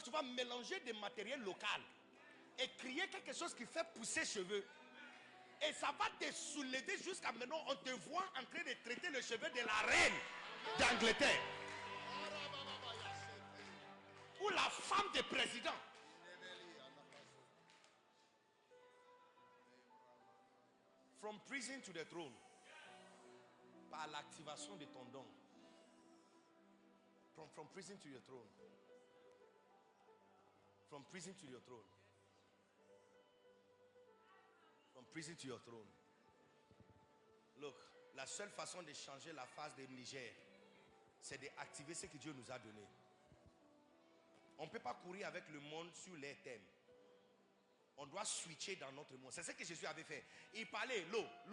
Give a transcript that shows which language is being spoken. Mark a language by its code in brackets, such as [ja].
[fr] Tu vas mélanger des matériels locaux et créer quelque chose qui fait pousser cheveux. Et ça va te soulever jusqu'à maintenant. On te voit en train de traiter le cheveu de la reine d'Angleterre. Ou la femme du président. [en] From prison to the throne. [fr] Par l'activation de ton don. [en] From prison to your throne. From prison to your throne. From prison to your throne. [fr] Look, la seule façon de changer la face de Niger, c'est d'activer ce que Dieu nous a donné. On ne peut pas courir avec le monde sur les thèmes. On doit switcher dans notre monde. C'est ce que Jésus avait fait. Il parlait l'eau.